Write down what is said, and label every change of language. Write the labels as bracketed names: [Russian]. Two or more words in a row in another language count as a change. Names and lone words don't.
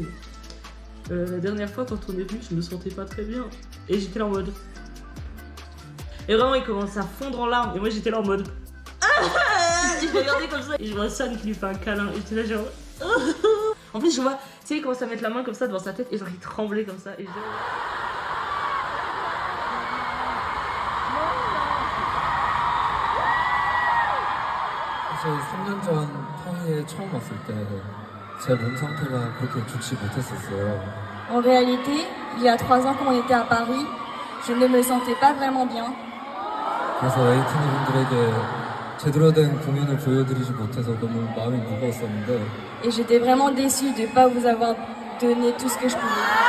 [French] La dernière fois quand on est venu je me sentais pas très bien. Et j'étais là en mode... Et vraiment il commence à fondre en larmes et moi j'étais là en mode... Et je le regardais comme ça et je vois San qui lui fait un câlin et j'étais là genre... En plus je vois, tu sais il commence à mettre la main comme ça devant sa tête et genre il tremblait comme ça et je... [Korean] 저희 3년 전 파리에 처음 왔을 때 제 몸 상태가 그렇게 좋지 못했었어요. [French] En réalité, il y a 3 ans quand on était à Paris, je ne me sentais pas vraiment bien. [Korean] 그래서 에이티니 분들에게 제대로 된 공연을 보여드리지 못해서 너무 마음이 무거웠었는데 [French] Et j'étais vraiment déçue de ne pas vous avoir donné tout ce que je pouvais.